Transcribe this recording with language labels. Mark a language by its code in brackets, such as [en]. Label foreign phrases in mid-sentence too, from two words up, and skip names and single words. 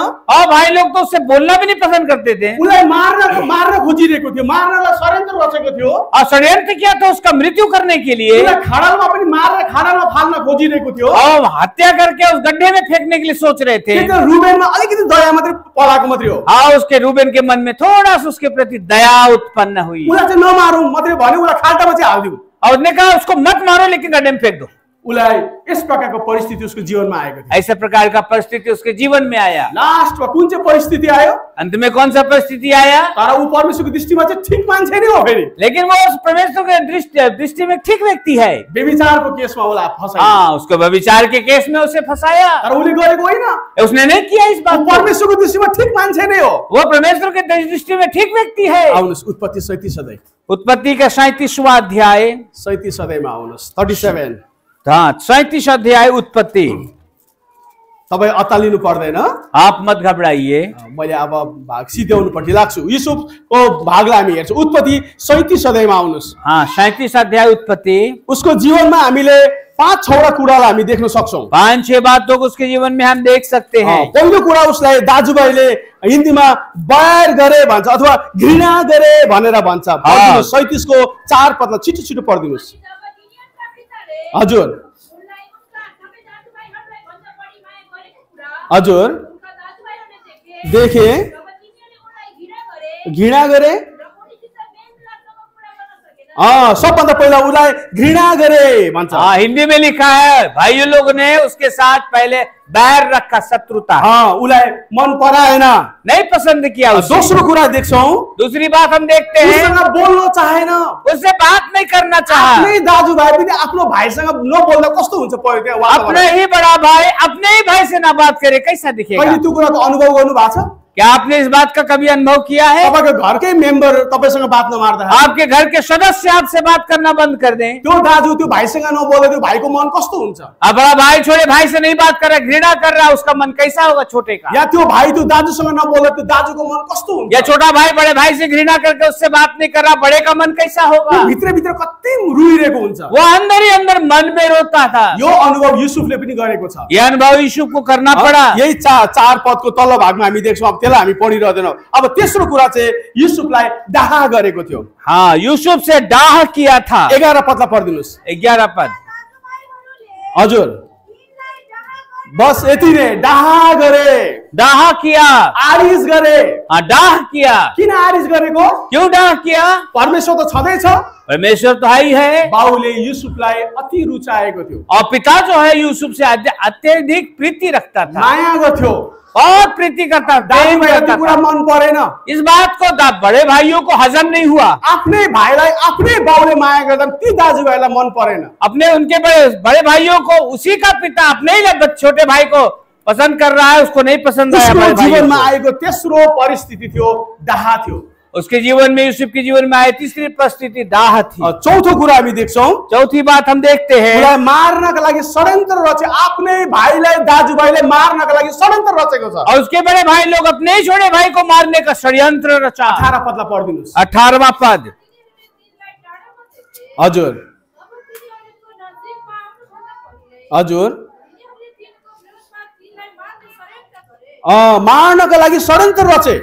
[hi] और भाई लोग तो उससे बोलना भी नहीं पसंद करते थे। [ne] उसलाई मार्न खोजिरहेको थियो, मार्नलाई षड्यन्त्र रचेको थियो। [hi] और षड्यंत्र किया था उसका मृत्यु करने के लिए, [ne] उसलाई खाडलमा पनि मारेर खाडलमा फाल्न खोजिरहेको थियो। [hi] और हत्या करके उस गड्ढे में फेंकने के लिए सोच रहे थे। [ne] त्यो रुबेनमा अलिकति दया मात्रै पलाएको मात्रै हो। [hi] हाँ, उसके रूबेन के मन में थोड़ा सा उसके प्रति दया उत्पन्न हुई, [ne] उसलाई चाहिँ नमारौँ मात्रै भन्यो, उसलाई खाल्टामा चाहिँ हालिदिउँ। [hi] और उसने कहा उसको मत मारो लेकिन गड्ढे में फेंक दो। [ne] उसलाई यस प्रकारको परिस्थिति उसको जीवनमा आएको थियो। [hi] ऐसे प्रकार का परिस्थिति उसके जीवन में आया। [ne] लास्टमा कुन चाहिँ परिस्थिति आयो? [hi] अंत में कौन सा परिस्थिति आया? [ne] तर ऊ परमेश्वरको दृष्टिमा चाहिँ ठिक मान्छे नै हो फेरि। [hi] लेकिन वो उस परमेश्वर के दृष्टि में ठीक व्यक्ति है। [ne] व्यभिचारको केसमा उसलाई फसायो। [hi] हाँ, उसको व्यभिचार के केस में उसे फंसाया। [ne] तर उसले गरेको होइन। [hi] उसने नहीं किया इस बात को। [ne] परमेश्वरको दृष्टिमा ठिक मान्छे नै हो। [hi] वो परमेश्वर के दृष्टि में ठीक व्यक्ति है। [ne] आउनुहोस् उत्पत्ति 37 अध्याय। [hi] उत्पत्ति का 37वां अध्याय। [ne] 37 अध्यायमा आउनुहोस्। 37। [hi] हाँ, 37 अध्याय उत्पत्ति। [ne] तपाईँ अत्तालिनु पर्दैन। [hi] आप मत घबराइए। [ne] मैले अब भाग सिध्याउनु लाग्छु। युसुफको भागलाई हामी हेर्छौँ। उत्पत्ति 37 अध्यायमा आउनुहोस्। [hi] हाँ, 37 अध्याय उत्पत्ति। [ne] उसको जीवनमा हामीले 5-6 कुरालाई हामी देख्न सक्छौँ। [hi] 5-6 बातों को उसके जीवन में हम देख सकते हैं। [ne] पहिलो कुरा उसलाई दाजुभाइले हिन्दीमा बैर गरे भन्छ अथवा घृणा गरे भनेर भन्छ। 37 को 4 पदलाई छिटो छिटो पढिदिनुहोस्। हजुर हजुर देखे घृणा गरे। सबभन्दा पहिला उसलाई घृणा गरे भन्छ। [hi] हिंदी में लिखा है भाइयों लोगों ने उसके साथ पहले बैर रखा, शत्रुता। [ne] उसलाई मन पराएन, [hi] नहीं पसंद किया। [ne] दोस्रो कुरा देख्छौं। [hi] दूसरी बात हम देखते हैं [ne] उसँग बोल्न चाहेन, [hi] उससे बात नहीं करना चाहा। [ne] आफ्नै दाजुभाइ पनि आफ्नो भाइसँग नबोल्दा कस्तो हुन्छ पऱ्यो त्यहाँ? [hi] अपने ही बड़ा भाई अपने ही भाई से ना बात करे, कैसा दिखेगा? [ne] कहिले त्यो कुराको अनुभव गर्नु भएको छ? [hi] क्या आपने इस बात का कभी अनुभव किया है? [ne] तपाईको घरकै मेम्बर तपाईसँग बात नमार्दा, [hi] आपके घर के सदस्य आपसे बात करना बंद कर दें, [ne] त्यो दाजु त्यो भाइसँग नबोले त्यो भाइको मन कस्तो हुन्छ? [hi] अब बड़ा भाई छोटे भाई से नहीं बात कर रहा, घृणा कर रहा, उसका मन कैसा होगा छोटे का? [ne] या त्यो भाइ त्यो दाजुसँग नबोले त्यो दाजुको मन कस्तो हुन्छ? [hi] या छोटा भाई बड़े भाई से घृणा करके उससे बात नहीं कर रहा, बड़े का मन कैसा होगा? [ne] भित्र भित्र कति रुइरहेको हुन्छ। [hi] वो अंदर ही अंदर मन में रोता था। [ne] यो अनुभव युसुफले पनि गरेको छ। [hi] यह अनुभव यूसुफ को करना पड़ा। [ne] यही 4 पदको तल्लो भागमा हामी देख्छौँ। अब त्यसलाई हामी पढिरहदैनौँ। अब तेस्रो कुरा चाहिँ युसुफलाई डाहा गरेको थियो। [hi] हाँ, यूसुफ से डाह किया था। [ne] 11 पदलाई पढिदिनुहोस्। [hi] 11 पद। [ne] हजुर बस यति नै, डाहा गरे, [hi] डाह किया, [ne] आरिज गरे। [hi] डाह किया। [ne] किन आरिज गरेको? [hi] क्यों डाह किया? [ne] परमेश्वर त छँदैछ, [hi] परमेश्वर तो है ही है। [ne] बाउले युसुफलाई अति रुचाएको थियो [hi] और पिता जो है यूसुफ से अत्यधिक प्रीति रखता था, [ne] माया गर्थ्यो, [hi] बहुत प्रीति करता, प्रेम करता [ne] कुरा [hi] था। [ne] मन परेन। [hi] इस बात को बड़े भाइयों को हजम नहीं हुआ। [ne] आफ्नै भाइलाई आफ्नै बाउले माया गर्दा ती दाजुभाइलाई मन परेन। [hi] अपने उनके बड़े भाइयों को उसी का पिता अपने ही छोटे भाई को पसंद कर रहा है, उसको नहीं पसंद आया। [ne] उसको जीवनमा आएको तेस्रो परिस्थिति थियो डाहा थियो। [hi] उसके जीवन में, यूसुफ के जीवन में आए तीसरी परिस्थिति डाह थी। [ne] चौथो कुरा हामी देख्छौं। [hi] चौथी बात हम देखते हैं, [ne] उसलाई मार्नका लागि षड्यन्त्र रचे, आफ्नै भाइलाई दाजुभाइलाई मार्नका लागि षड्यन्त्र रचेको छ। [hi] और उसके बड़े भाई लोग अपने ही छोटे भाई को मारने का षड्यंत्र रचा। [ne] 18 पदलाई पढिदिनुहोस्। [hi] 18वां पद। [ne] हजुर हजुर मार्नका लागि षड्यन्त्र रचे,